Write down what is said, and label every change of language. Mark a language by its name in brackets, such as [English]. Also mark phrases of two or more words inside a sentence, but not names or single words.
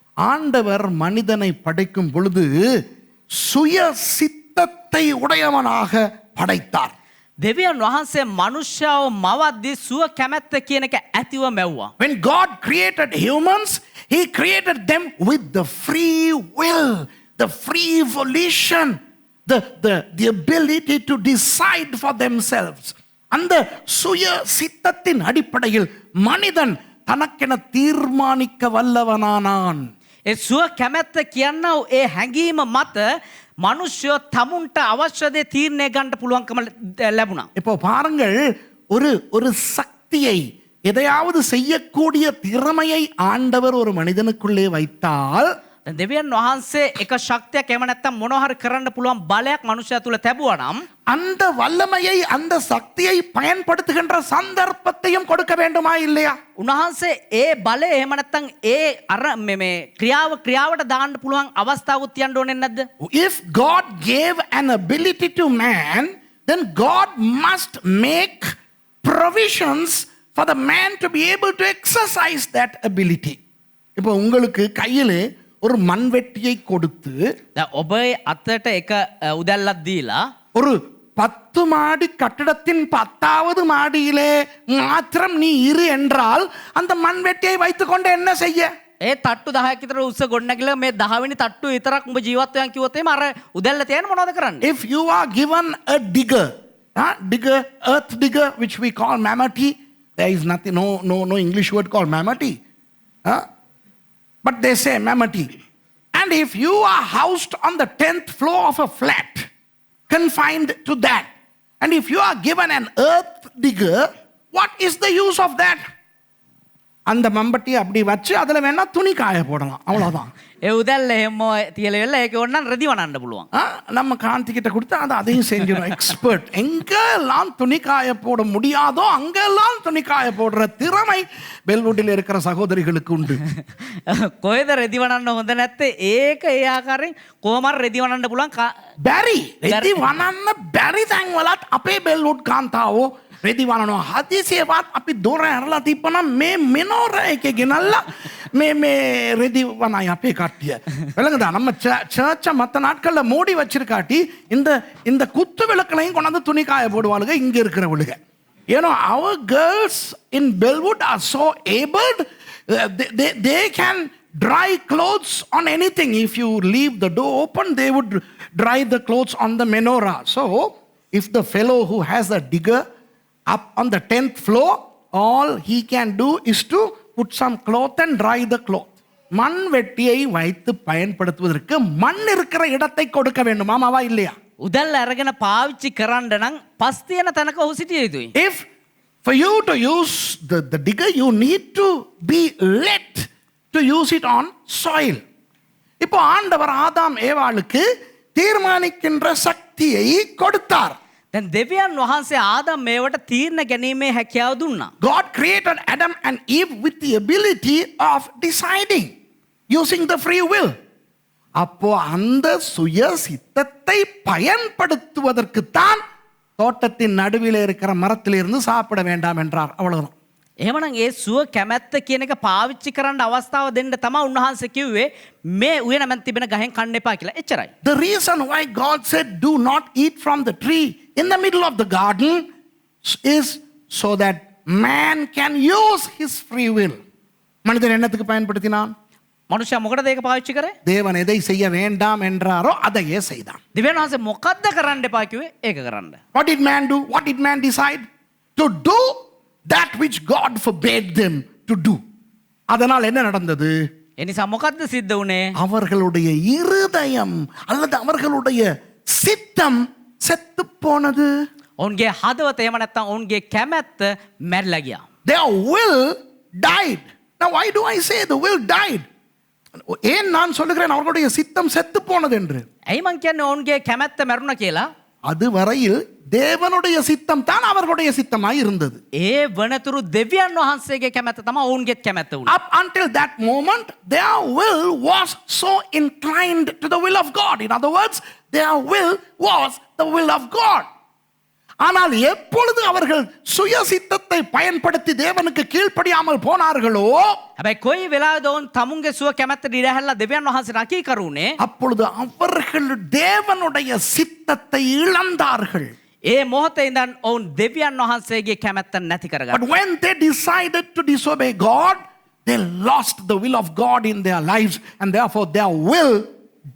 [Tamil] ஆண்டவர் மனிதனை படைக்கும் பொழுது சுய சித்தத்தை உடையவனாக படைத்தார். [Sinhala] දෙවියන් වහන්සේ මනුෂ්‍යව මවද්දී සුව කැමැත්ත කියන එක ඇතිව මැව්වා. [English] When God created humans, he created them with the free will, the free volition, the ability to decide for themselves. [Tamil] அந்த சுய சித்தத்தின் அடிப்படையில் மனிதன் தனக்கென தீர்மானிக்க வல்லவனானான். [Sinhala] ඒ සුව කැමැත්ත කියනවා ඒ හැඟීම මත මනුෂ්‍යයෝ තමුන්ට අවශ්‍යදේ තීරණේ ගන්න පුළුවන්කම ලැබුණා. [Tamil] இப்போ பாருங்கள், ஒரு சக்தியை, எதையாவது செய்யக்கூடிய திறமையை ஆண்டவர் ஒரு மனிதனுக்குள்ளே வைத்தால், [Sinhala] දෙවියන් වහන්සේ එක ශක්තියක් එහෙම නැත්නම් මොනවා හරි කරන්න පුළුවන් බලයක් මනුෂ්‍යයා තුල තිබුවා නම් [Tamil] அந்த வல்லமையை, அந்த சக்தியை பயன்படுத்துகின்ற சந்தர்ப்பத்தையும் கொடுக்க வேண்டுமா இல்லையா? [Sinhala] උන්වහන්සේ ඒ බලය එහෙම නැත්නම් ඒ අර මේ ක්‍රියාවට දාන්න පුළුවන් අවස්ථාවක් තියන්න ඕනේ නැද්ද? [English] If God gave an ability to man, then God must make provisions for the man to be able to exercise that ability. [Tamil] இப்போ உங்களுக்கு கையிலே ஒரு மண்வெட்டியை கொடுத்து [Sinhala] ඔබේ අතට එක උදැල්ලක් දීලා [Tamil] ஒரு 10 மாடி கட்டடத்தின் 10வது மாடியிலே மாத்திரம் நீ இரு என்றால் அந்த மண்வெட்டியை வைத்துக்கொண்டு என்ன செய்ய? [Sinhala] ඒ තට්ටු 10ක් විතර උස්ස ගොඩනගලා මේ 10 වෙනි තට්ටු විතරක් උඹ ජීවත් වෙනවා කිව්වොත් එහෙම අර උදැල්ල තියන්න මොනවද කරන්නේ? [English] If you are given a digger, earth digger, which we call mammoty, there is nothing, no English word called mammoty, but they say mammoty. And if you are housed on the 10th floor of a flat, confined to that, and if you are given an earth digger, what is the use of that? [Tamil] அந்த மம்பட்டி அப்படி வச்சு அதில் வேணா துணி காய போடலாம், அவ்வளோதான். [Sinhala] ඒ උදැල්ල එහෙම තියලා වෙලා ඒක ඕනනම් රෙදි වනන්න පුළුවන්. [Tamil] நம்ம காந்தி கிட்ட கொடுத்தா அது அதையும் செஞ்சிடும். எக்ஸ்பர்ட். எங்கெல்லாம் துணி காய போட முடியாதோ அங்கெல்லாம் துணி காய போடுற திறமை பெல்வுட்டில் இருக்கிற சகோதரிகளுக்கு உண்டு. [Sinhala] කොහෙද රෙදි වනන්න හොඳ නැත්තේ ඒක ඒ ආකාරයෙන් කොහොම රෙදි වනන්න පුළුවන්. බැරි රෙදි වනන්න බැරි තැන් වලත් අපේ බෙල්වුඩ් කාන්තාවෝ රෙදි වනනවා. හදිසියවත් අපි දොර ඇරලා තිබ්බනම් මේ මෙනෝර එකේ ගෙනල්ලා මේ රෙදි වනයි අපේ කාන්තාවෝ விளங்குதா? [Tamil] நம்ம சர்ச்சை மற்ற நாட்கள்ல மூடி வச்சிருக்காட்டி இந்த குத்து விளக்களையும் கொண்டாந்து துணி காய போடுவாளுங்க இங்க இருக்கிறவளுங்க. [English] ஏன்னா our girls in Bellwood are so abled, they can dry clothes on anything. If you leave the door open, they would dry the clothes on the menorah. So if the fellow who has a digger up on the 10th floor, all he can do is to put some cloth and dry the cloth. [Tamil] மண் வெட்டியை வைத்து பயன்படுத்துவதற்கு மண் இருக்கிற இடத்தை கொடுக்க வேண்டும், ஆமாவா இல்லையா? [Sinhala] උදැල්ල අරගෙන පාවිච්චි කරන්න නම් පස් තියෙන තැනක ඔහු සිටිය යුතුයි. [English] If for you to use the digger, you need to be let to use it on soil. [Tamil] இப்போ ஆண்டவர் ஆதாம் ஏவாளுக்கு தீர்மானிக்கின்ற சக்தியை கொடுத்தார். [Sinhala] දැන් දෙවියන් වහන්සේ ආදම් මේවට තීරණ ගැනීමේ හැකියාව දුන්නා. [English] God created Adam and Eve with the ability of deciding using the free will. [Tamil] அப்போ அந்த சுய சித்தத்தை பயன்படுத்துவதற்கு தான் தோட்டத்தின் நடுவில் இருக்கிற மரத்திலிருந்து சாப்பிட வேண்டாம் என்றார், அவ்வளவுதான். [Sinhala] එහෙමනම් ඒ සුව කැමැත්ත කියන එක පාවිච්චි කරන්න අවස්ථාව දෙන්න තමයි උන්වහන්සේ කිව්වේ මේ උයන මැද තිබෙන ගහෙන් කන්න එපා කියලා. එච්චරයි. [English] The reason why God said do not eat from the tree in the middle of the garden is so that man can use his free will. [Tamil] மனிதன் என்னத்துக்கு பயன்படுத்தினான்? [Sinhala] මනුෂ්‍යයා මොකටද ඒක පාවිච්චි කරේ? [Tamil] தேவன் எதை செய்ய வேண்டாம் என்றாரோ அதையே செய்தான். [Sinhala] දෙවියන් වහන්සේ මොකද්ද කරන්න එපා කිව්වේ? ඒක කරන්න. [English] What did man do? What did man decide? To do that which God forbade them to do. [Tamil] அதனால் என்ன நடந்தது? [Sinhala] එනිසා මොකද්ද සිද්ධ වුනේ? [Tamil] அவர்களுடைய இருதயம் அல்லது அவர்களுடைய சித்தம் செத்து போனது. [Sinhala] ඔවුන්ගේ හදවත එහෙම නැත්නම් ඔවුන්ගේ කැමැත්ත මැරිලා ගියා. [English] Their will died. Now why do I say the will died? [Tamil] ஏன் நான் சொல்லுகிறேன் அவர்களுடைய சித்தம் செத்து போனது என்று? [Sinhala] ඇයි මං කියන්නේ ඔවුන්ගේ කැමැත්ත මැරුණා කියලා? [Tamil] அது வரையில் தேவனுடைய சித்தம் தான் அவர்களுடைய சித்தமாய் இருந்தது. [Sinhala] ඒ වනතුරු දෙවියන් වහන්සේගේ කැමැත්ත තමයි ඔවුන්ගේ කැමැත්ත වුණේ. [English] Up until that moment their will was so inclined to the will of God. In other words, their will was the will of God. [Tamil] ஆனால் எப்பொழுது அவர்கள் சுயசித்தத்தை பயன்படுத்தி தேவனுக்கு கீழ்ப்படியாமல் போனார்களோ [Sinhala] හැබැයි කොයි වෙලාවද ඔවුන් තමුන්ගේ සුව කැමැත්තට ඉරහැරලා දෙවියන් වහන්සේ රකී කරුනේ [Tamil] அப்பொழுது அவர்கள் தேவனுடைய சித்தத்தை இழந்தார்கள். [Sinhala] ඒ මොහොතේ ඉඳන් ඔවුන් දෙවියන් වහන්සේගේ කැමැත්ත නැති [English] But [Sinhala] කරගත්තා. [English] when they decided to disobey God, they lost the will of God in their lives and therefore their will died.